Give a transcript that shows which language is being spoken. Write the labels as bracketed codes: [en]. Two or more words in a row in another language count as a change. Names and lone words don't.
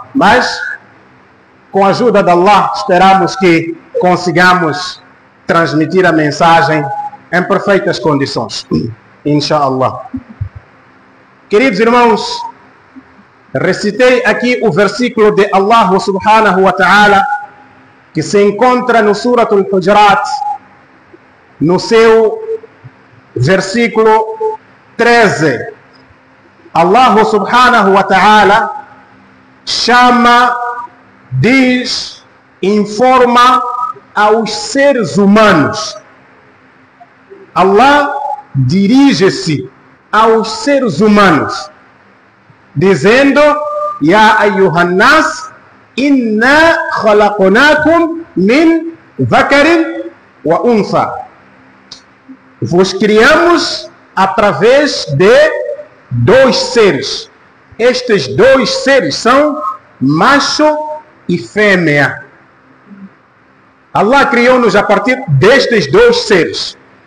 [pt] Mas, com a ajuda de Allah, esperamos que consigamos transmitir a mensagem em perfeitas condições. Inshallah. Queridos irmãos, recitei aqui o versículo de Allah [ar] سبحانه وتعالى, [pt] que se encontra no Surat al-Hujurat, no seu versículo 13. Allah [ar] سبحانه وتعالى [pt] chama, diz, informa aos seres humanos. Allah dirige-se aos seres humanos, dizendo: [ar] يا أيها الناس إنا خلقناكم من ذكر وأنثى. [pt] Vos criamos através de dois seres. Estes dois seres são macho e fêmea. Allah criou-nos a partir destes dois seres.